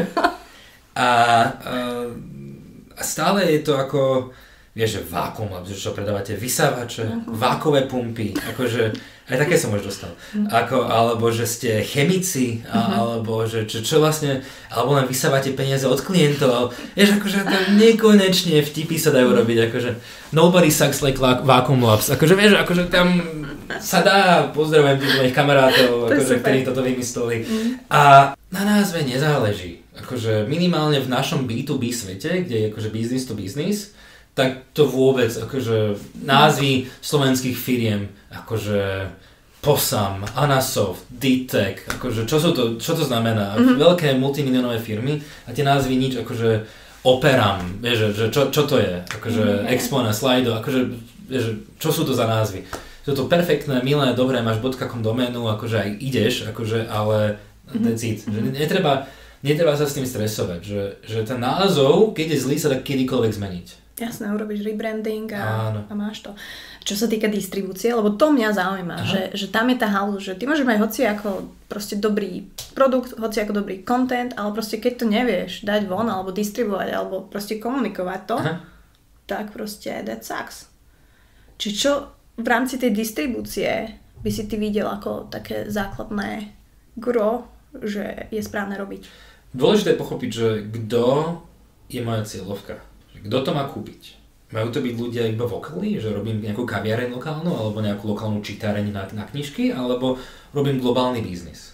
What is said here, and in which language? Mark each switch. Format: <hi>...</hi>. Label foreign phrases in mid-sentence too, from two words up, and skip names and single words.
<sk>A stále je to ako, vieš, že Vacuum Labs, čo predávate, vysávače, vákové pumpy, akože aj také som už dostal. Alebo že ste chemici, alebo že čo vlastne, alebo len vysávate peniaze od klientov. Vieš, akože to nekonečne vtipy sa dajú robiť, akože</sk> <en>nobody sucks like Vacuum Labs.</en> <sk>Akože vieš, akože tam sa dá, pozdravujem tých mojich kamarátov, akože, ktorí toto vymysleli. A na názve nezáleží. akože minimálne v našom B2B svete, kde je akože</sk> <en>business to business,</en> <sk>tak to vôbec, akože názvy slovenských firiem, akože Posam, Anasoft, D-Tech, akože čo to znamená? Veľké multimilionové firmy a tie názvy nič, akože Operam, vieš, že čo to je? Akože Expona, Slido, akože vieš, čo sú to za názvy? Sú to perfektné, milé, dobré, máš .com doménu, akože aj ideš, akože, ale</sk> <en>that's it.</en> <sk>Že netreba sa s tým stresovať, že ten názov, keď je zlý, sa dá kedykoľvek zmeniť. Jasné, urobíš rebranding a máš to. Čo sa týka distribúcie, lebo to mňa zaujíma, že tam je tá halu, že ty môžeš mať hoci ako proste dobrý produkt, hoci ako dobrý content, ale proste keď to nevieš dať von, alebo distribuovať, alebo proste komunikovať to, tak proste</sk> <en>that sucks.</en> <sk>Čiže čo v rámci tej distribúcie by si ty videl ako také základné gro, že je správne robiť? Dôležité je pochopiť, že kto je moja cieľovka. Kto to má kúpiť? Majú to byť ľudia iba v okolí, že robím nejakú kaviareň lokálnu, alebo nejakú lokálnu čítareň na knižky, alebo robím globálny biznis.</sk>